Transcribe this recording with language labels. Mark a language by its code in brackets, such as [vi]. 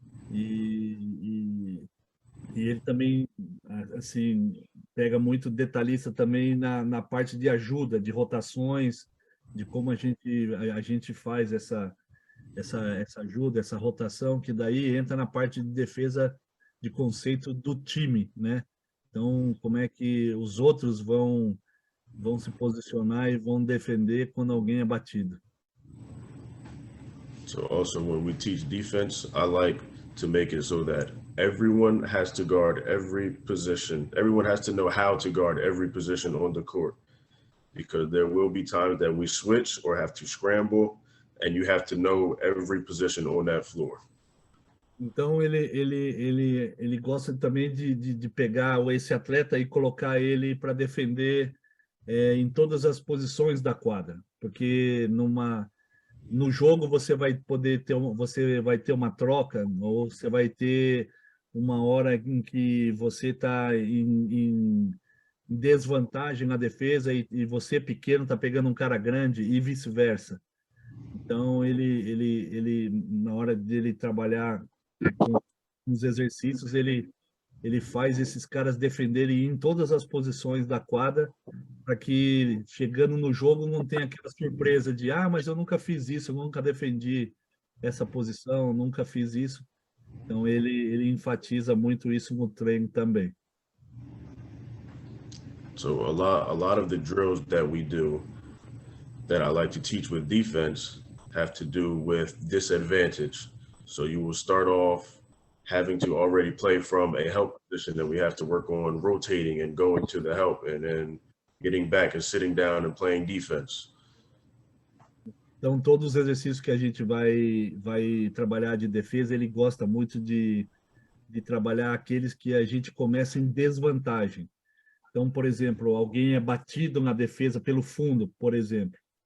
[pt] E, e ele também, assim, pega muito detalhista também na parte de ajuda, de rotações, de como a gente faz essa ajuda, essa rotação, que daí entra na parte de defesa de conceito do time, né? Então, como é que os outros vão se posicionar e vão defender quando alguém é batido. [en] So also when we teach defense, I like to make it so that everyone has to guard every position. Everyone has to know how to guard every position on the court because there will be times that we switch or have to scramble, and you have to know every position on that floor. [pt] Então, ele gosta também de pegar esse atleta e colocar ele para defender em todas as posições da quadra, porque no jogo você vai poder ter você vai ter uma troca ou você vai ter uma hora em que você está em desvantagem na defesa e você pequeno está pegando um cara grande e vice-versa. Então ele na hora dele trabalhar com os exercícios ele faz esses caras defenderem em todas as posições da quadra para que chegando no jogo não tenha aquela surpresa de mas eu nunca fiz isso, eu nunca defendi essa posição, nunca fiz isso. Então ele enfatiza muito isso no treino também. [en] So a lot of the drills that we do that I like to teach with defense have to do with disadvantage. So you will start off having to already play from a help position that we have to work on rotating and going to the help and then getting back and sitting down and playing defense. [pt] Então todos os exercícios que a gente vai trabalhar de defesa, ele gosta muito de trabalhar aqueles que a gente começa em desvantagem. Então, por exemplo, alguém é batido na defesa pelo fundo, por exemplo.